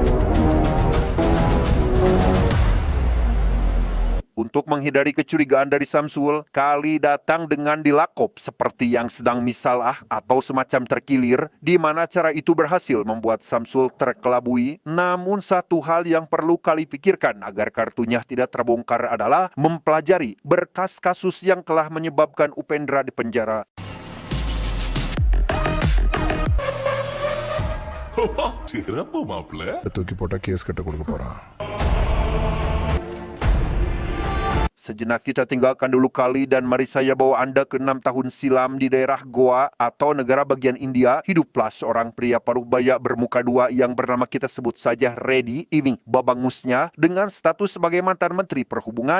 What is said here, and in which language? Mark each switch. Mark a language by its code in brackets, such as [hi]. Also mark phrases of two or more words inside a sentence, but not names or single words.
[id] Untuk menghindari kecurigaan dari Samsul, Kali datang dengan dilakop seperti yang sedang misalah atau semacam terkilir, di mana cara itu berhasil membuat Samsul terkelabui. Namun satu hal yang perlu Kali pikirkan agar kartunya tidak terbongkar adalah mempelajari berkas kasus yang telah menyebabkan Upendra dipenjara. [ta] தூக்கி போட்டா கேஸ் கட்ட கொடுக்க போறான். [id] Sejenak kita tinggalkan dulu Kali dan mari saya bawa Anda ke 6 tahun silam di daerah Goa atau negara bagian India. Hiduplah seorang pria paruh baya bermuka dua yang bernama kita sebut saja Reddy. Ini babangusnya dengan status sebagai mantan Menteri Perhubungan.